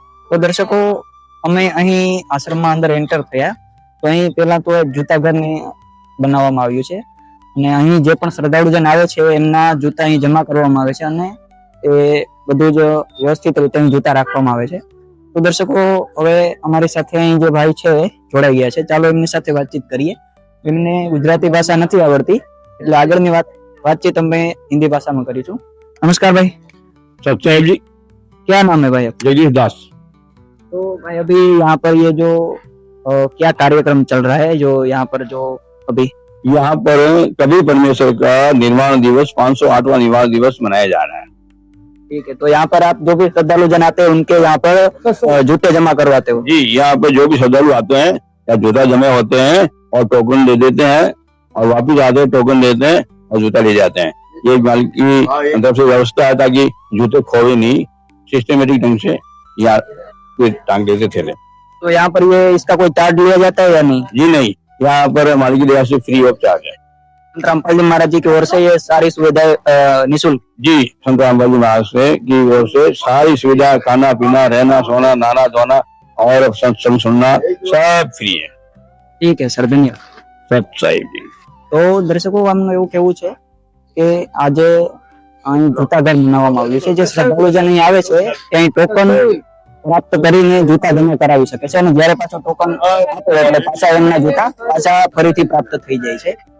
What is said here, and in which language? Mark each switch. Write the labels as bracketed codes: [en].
[gu] તો દર્શકો અમે અહીં આશ્રમમાં અંદર એન્ટર થયા તો અહીં પહેલા તો જૂતા ઘરને બનાવવામાં આવ્યું છે અને અહીં જે પણ શ્રદ્ધાળુજન આવે છે એમના જૂતા અહીં જમા કરવામાં આવે છે અને એ બધું જ વ્યવસ્થિત રીતે અહીં જૂતા રાખવામાં આવે છે. તો દર્શકો હવે અમારી સાથે અહીં જે ભાઈ છે જોડાઈ ગયા છે, ચાલો એમની સાથે વાતચીત કરીએ. એમને ગુજરાતી ભાષા નથી આવડતી એટલે આગળની વાતચીત અમે [hi] हिंदी भाषा में [gu] करीશું. [hi] नमस्कार भाई. सच्चाई जी. क्या नाम है भाई आपका? जगदीश दास. तो भाई अभी यहाँ पर ये जो क्या कार्यक्रम चल रहा है जो यहाँ पर जो अभी यहाँ पर कबीर परमेश्वर का निर्वाण दिवस 508वां निर्वाण दिवस मनाया जा रहा है. ठीक है, तो यहाँ पर आप जो भी श्रद्धालु जन आते हैं उनके यहाँ पर जूते जमा करवाते हो? जी, यहाँ पर जो भी श्रद्धालु आते हैं या जूता जमा होते हैं और टोकन दे देते हैं और वापिस आते हैं टोकन देते हैं और जूता ले जाते हैं. ये मालिक की तरफ से व्यवस्था है ताकि जूते खोए नहीं, सिस्टमेटिक ढंग से या टांग देते थे. तो यहाँ पर ये इसका कोई चार्ज लिया जाता है या नहीं? जी नहीं, यहाँ पर मालिक की दया से फ्री ऑफ चार्ज है. संत रामपाल जी महाराज जी की ओर से ये सारी सुविधाएं निःशुल्क? जी, संत रामपाल जी महाराज से की ओर से सारी सुविधा, खाना पीना, रहना सोना, नहाना धोना और सत्संग सुनना सब फ्री है. ठीक है सर, धन्यवाद. सच्चाई जी. [gu] તો દર્શકો આમનું એવું કેવું છે કે આજે અહીં જૂતા ઘર બનાવવામાં આવ્યું છે. જે શ્રદ્ધાળુજન અહીં આવે છે ત્યાં ટોકન પ્રાપ્ત કરીને જૂતા જમા કરાવી શકે છે અને જ્યારે પાછો ટોકન આપે એટલે પાછા એમના જૂતા પાછા ફરીથી પ્રાપ્ત થઈ જાય છે.